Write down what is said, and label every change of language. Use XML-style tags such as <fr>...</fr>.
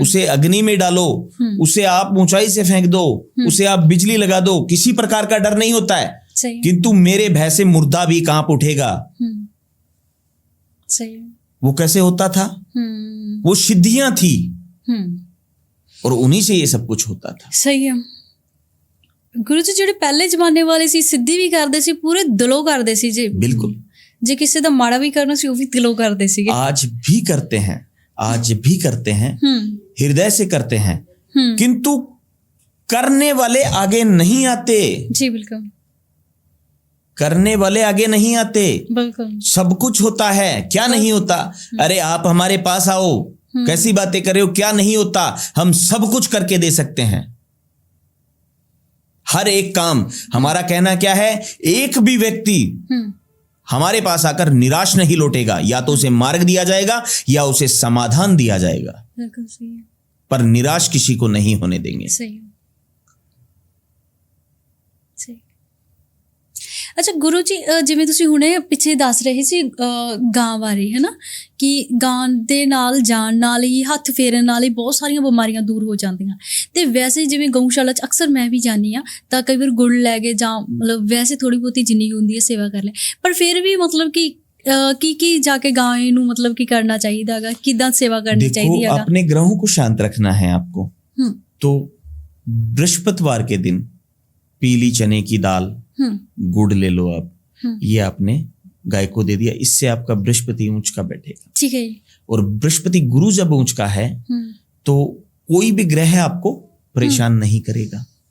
<hi>उसे अग्नि में डालो, उसे आप ऊंचाई से फेंक दो, उसे आप बिजली लगा दो, किसी प्रकार का डर नहीं होता है। किंतु मेरे भय से मुर्दा भी कांप उठेगा। सही। वो कैसे होता था? वो सिद्धियां थी और उन्हीं से ये सब कुछ होता था। सही है।</hi> <pa>गुरु जी ਜਿਹੜੇ ਪਹਿਲੇ ਜ਼ਮਾਨੇ ਵਾਲੇ ਸੀ ਸਿੱਧੀ ਵੀ ਕਰਦੇ ਸੀ, ਪੂਰੇ ਦਿਲੋਂ ਕਰਦੇ ਸੀ ਜੀ।</pa> <hi>बिल्कुल।</hi> <pa>जे किसी ਦਾ ਮਾੜਾ ਵੀ ਕਰਨਾ ਸੀ ਉਹ ਵੀ ਦਿਲੋਂ ਕਰਦੇ ਸੀਗੇ।</pa> <hi>आज भी करते हैं, आज भी करते हैं, हृदय से करते हैं, किंतु करने वाले आगे नहीं आते। जी बिल्कुल। करने वाले आगे नहीं आते। बिल्कुल। सब कुछ होता है, क्या नहीं होता? अरे आप हमारे पास आओ, कैसी बातें कर रहे हो? क्या नहीं होता? हम सब कुछ करके दे सकते हैं, हर एक काम। हमारा कहना क्या है, एक भी व्यक्ति हमारे पास आकर निराश नहीं लौटेगा। या तो उसे मार्ग दिया जाएगा या उसे समाधान दिया जाएगा। बिल्कुल सही है। पर निराश किसी को नहीं होने देंगे। सही। सही।</hi> <pa>ਅੱਛਾ ਗੁਰੂ ਜੀ, ਜਿਵੇਂ ਤੁਸੀਂ ਹੁਣੇ ਪਿੱਛੇ ਦੱਸ ਰਹੇ ਸੀ ਗਾਂ ਬਾਰੇ, ਹੈ ਨਾ, ਕਿ ਗਾਂ ਦੇ ਨਾਲ ਜਾਣ ਨਾਲ ਹੀ, ਹੱਥ ਫੇਰਨ ਨਾਲ ਹੀ ਬਹੁਤ ਸਾਰੀਆਂ ਬਿਮਾਰੀਆਂ ਦੂਰ ਹੋ ਜਾਂਦੀਆਂ। ਅਤੇ ਵੈਸੇ ਜਿਵੇਂ ਗਊਸ਼ਾਲਾ 'ਚ ਅਕਸਰ ਮੈਂ ਵੀ ਜਾਂਦੀ ਹਾਂ, ਤਾਂ ਕਈ ਵਾਰ ਗੁੜ ਲੈ ਕੇ ਜਾਂ ਮਤਲਬ ਵੈਸੇ ਥੋੜ੍ਹੀ ਬਹੁਤੀ ਜਿੰਨੀ ਹੁੰਦੀ ਹੈ ਸੇਵਾ ਕਰ ਲੈ, ਪਰ ਫਿਰ ਵੀ ਮਤਲਬ ਕਿ ਕੀ ਜਾ ਕੇ गाय ਨੂੰ मतलब ਕੀ ਕਰਨਾ ਚਾਹੀਦਾ ਹੈਗਾ, ਕਿੱਦਾਂ ਸੇਵਾ ਕਰਨੀ ਚਾਹੀਦੀ ਹੈਗਾ।</pa> <hi>अपने ग्रहों को शांत रखना है आपको, तो बृहस्पतिवार के दिन पीली चने की दाल, गुड़ ले लो आप, ये आपने गाय को दे दिया, इससे आपका बृहस्पति ऊंच का बैठेगा। ठीक है। और बृहस्पति गुरु जब ऊंच का है तो कोई भी ग्रह आपको परेशान नहीं करेगा।</hi>